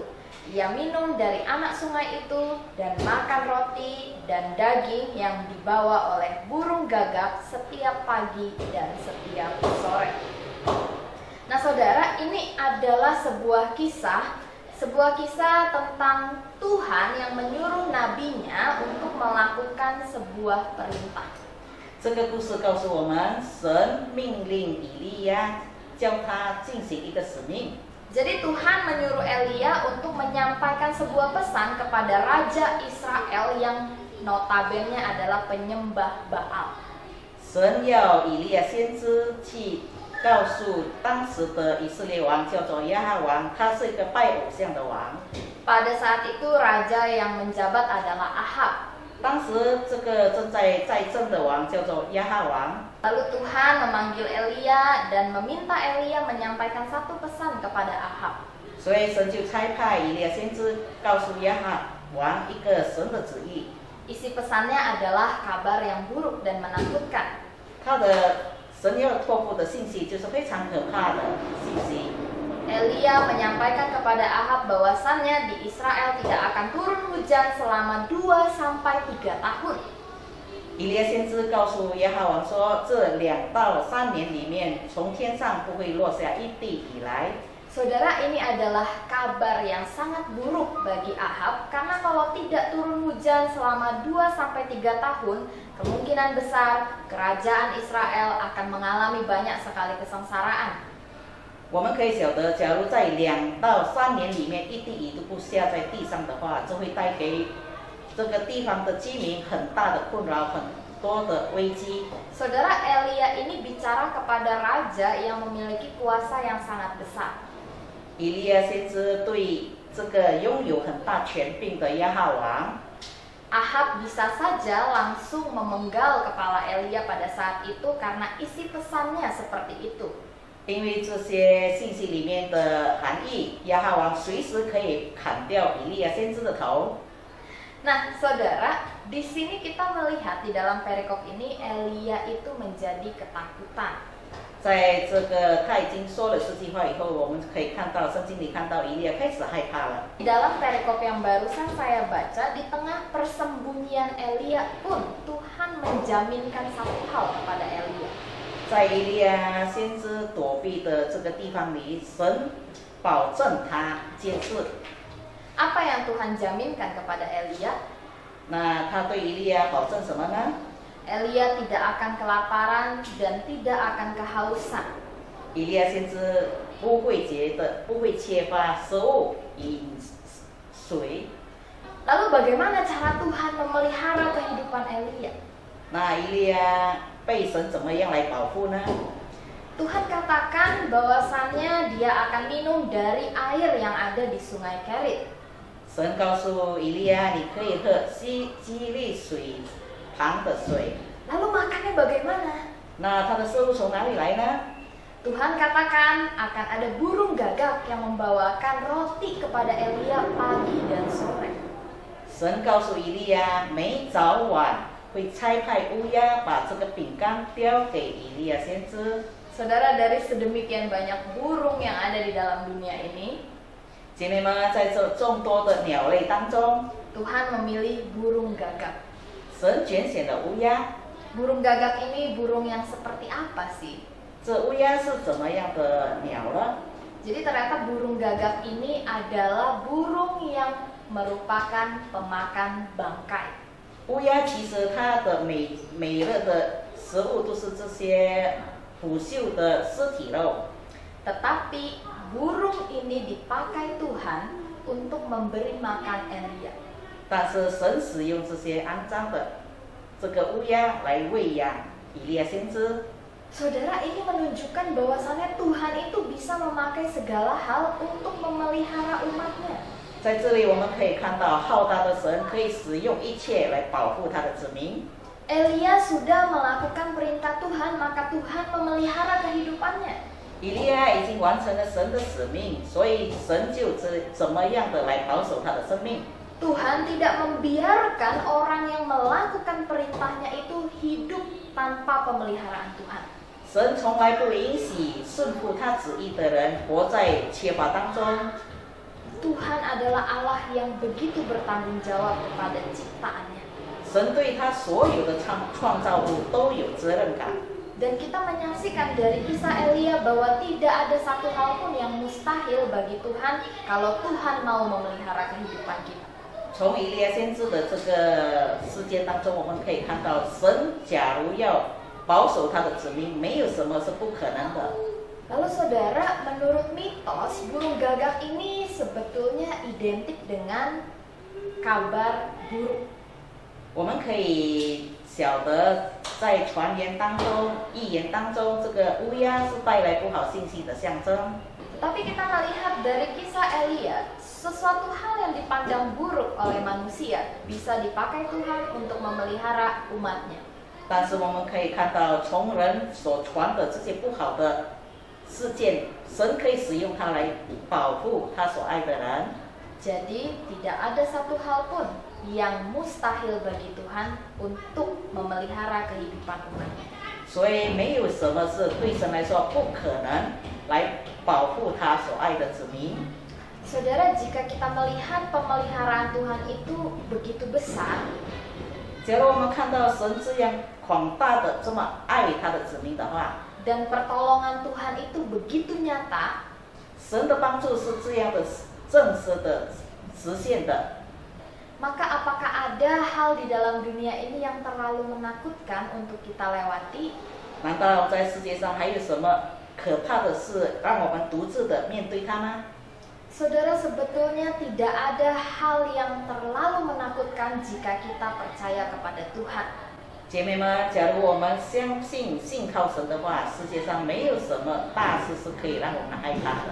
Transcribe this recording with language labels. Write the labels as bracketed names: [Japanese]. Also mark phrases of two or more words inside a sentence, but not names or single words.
[Indonesian] Ia minum dari anak sungai itu dan makan roti dan daging yang dibawa oleh burung gagak setiap pagi dan setiap sore. Nah saudara, ini adalah sebuah kisah tentang Tuhan yang menyuruh nabinya untuk melakukan sebuah perintah. [Chinese] 这个故事告诉我们，神命令以利亚，叫他进行一个使命。 [Indonesian] Jadi Tuhan menyuruh Elia untuk menyampaikan sebuah pesan kepada Raja Israel yang notabene adalah penyembah Baal. [Chinese] 神要以利亚先知去告诉当时的以色列王，叫做亚哈王，他是一个拜偶像的王。 [Indonesian] Pada saat itu raja yang menjabat adalah Ahab. [Chinese] 当时这个正在政的王叫做亚哈王。 [Indonesian] Lalu Tuhan memanggil Elia dan meminta Elia menyampaikan satu pesan kepada Ahab. [Chinese] 所以神就差派以利亚先知告诉亚哈王一个神的旨意。 [Indonesian] Isi pesannya adalah kabar yang buruk dan menakutkan. [Chinese] 他的神要托付的信息就是非常可怕的信息。 [Indonesian] Elia menyampaikan kepada Ahab bahwasannya di Israel tidak akan turun hujan selama 2-3 tahun. [Chinese] 以利亚先知告诉亚哈王说，这2到3年里面，从天上不会落下一滴雨来。 [Indonesian] Saudara, ini adalah kabar yang sangat buruk bagi Ahab karena kalau tidak turun hujan selama 2-3 tahun, kemungkinan besar kerajaan Israel akan mengalami banyak sekali kesengsaraan. [Chinese] 我们可以晓得，假如在2到3年里面一滴雨都不下在地上的话，这会带给这个地方的居民很大的困扰，很多的危机。 [Indonesian] Saudara, Elia ini bicara kepada raja yang memiliki kuasa yang sangat besar. [Chinese] 以利亚先知对这个拥有很大权柄的亚哈王， [Indonesian] Ahab bisa saja langsung memenggal kepala Elia pada saat itu karena isi pesannya seperti itu. [Chinese] 因为这些信息里面的含义，亚哈王随时可以砍掉以利亚先知的头。 [Indonesian] Nah, saudara, di sini kita melihat di dalam perikop ini Elia itu menjadi ketakutan. [Chinese] 在这个他已经说了这句话以后，我们可以看到圣经里看到以利亚开始害怕了。 [Indonesian] Di dalam perikop yang barusan saya baca, di tengah persembunyian Elia pun Tuhan menjaminkan satu hal kepada Elia. [Chinese] 在以利亚先知躲避的这个地方里，神保证他一件事。 [Indonesian] Apa yang Tuhan jaminkan kepada Elia? [Chinese] 那他对以利亚保证什么呢？ [Indonesian] Elia tidak akan kelaparan dan tidak akan kehausan. [Chinese] 以利亚先知不会缺乏食物、饮水。 [Indonesian] Lalu bagaimana cara Tuhan memelihara kehidupan Elia? [Chinese] 那以利亚被神怎么样来保护呢？ [Indonesian] Tuhan katakan bahwasannya dia akan minum dari air yang ada di sungai Kerit. [Chinese] 神告诉以利亚，你可以喝基利水旁的水。 [Indonesian] Lalu makannya bagaimana? [Chinese] 那他的食物从哪里来呢？ [Indonesian] Tuhan katakan akan ada burung gagak yang membawakan roti kepada Elia pagi dan sore. [Chinese] 神告诉以利亚，每早晚会差派乌鸦把这个饼干叼给以利亚先知。 [Indonesian] Saudara, dari sedemikian banyak burung yang ada di dalam dunia ini, [Chinese] 姐妹们，在这众多的鸟类当中， [Indonesian] Tuhan memilih burung gagak. [Chinese] 神拣选了乌鸦。 [Indonesian] Burung gagak ini burung yang seperti apa sih? [Chinese] 这乌鸦是怎么样的鸟呢？ [Indonesian] Jadi ternyata burung gagak ini adalah burung yang merupakan pemakan bangkai. [Chinese] 乌鸦其实它的每日的食物都是这些腐朽的尸体肉， [Indonesian] Tetapi burung ini dipakai Tuhan untuk memberi makan Elia. [Chinese] 但是神使用这些肮脏的这个乌鸦来喂养以利亚先知。 [Indonesian] Saudara, ini menunjukkan bahwasannya Tuhan itu bisa memakai segala hal untuk memelihara umatnya. [Chinese] 在这里我们可以看到，浩大的神可以使用一切来保护他的子民。 [Indonesian] Elia sudah melakukan perintah Tuhan, maka Tuhan memelihara kehidupannya. [Chinese] 以利亚已经完成了神的使命，所以神就怎么样的来保守他的生命。 [Indonesian] Tuhan tidak membiarkan orang yang melakukan perintahnya itu hidup tanpa pemeliharaan Tuhan. [Chinese] 神从来不允许顺服他旨意的人活在缺乏当中。 [Indonesian] Tuhan adalah Allah yang begitu bertanggung jawab kepada ciptaannya. [Chinese] 神对他所有的创造物都有责任感。 [Indonesian] Dan kita menyaksikan dari kisah Elia bahwa tidak ada satu hal pun yang mustahil bagi Tuhan kalau Tuhan mau memelihara kehidupan kita. [Chinese] 从以利亚先知的这个事件当中，我们可以看到，神假如要保守他的子民，没有什么是不可能的。 [Indonesian] Lalu saudara, menurut mitos, burung gagak ini sebetulnya identik dengan kabar buruk. [Chinese] 我们可以晓得，在传言当中、预言当中，这个乌鸦是带来不好信息的象征。 [Indonesian] Tapi kita melihat dari kisah Elia, sesuatu hal yang dipandang buruk oleh manusia bisa dipakai Tuhan untuk memelihara umatnya. [Chinese] 但是我们可以看到，从人所传的这些不好的事件，神可以使用它来保护他所爱的人。 [Indonesian] Jadi tidak ada satu hal pun yang mustahil bagi Tuhan untuk memelihara kehidupan umatnya. [Chinese] 所以没有什么是对神来说不可能来保护他所爱的子民。 [Indonesian] Saudara, jika kita melihat pemeliharaan Tuhan itu begitu besar, [Chinese] 假如我们看到神这样广大的这么爱他的子民的话， [Indonesian] dan pertolongan Tuhan itu begitu nyata, [Chinese] 神的帮助是这样的真实的实现的。 [Indonesian] Maka apakah ada hal di dalam dunia ini yang terlalu menakutkan untuk kita lewati? [Chinese] 难道在世界上还有什么可怕的事让我们独自的面对它吗？ [Indonesian] Saudara, sebetulnya tidak ada hal yang terlalu menakutkan jika kita percaya kepada Tuhan. [Chinese] 姐妹们，假如我们相信信靠神的话，世界上没有什么大事是可以让我们害怕的。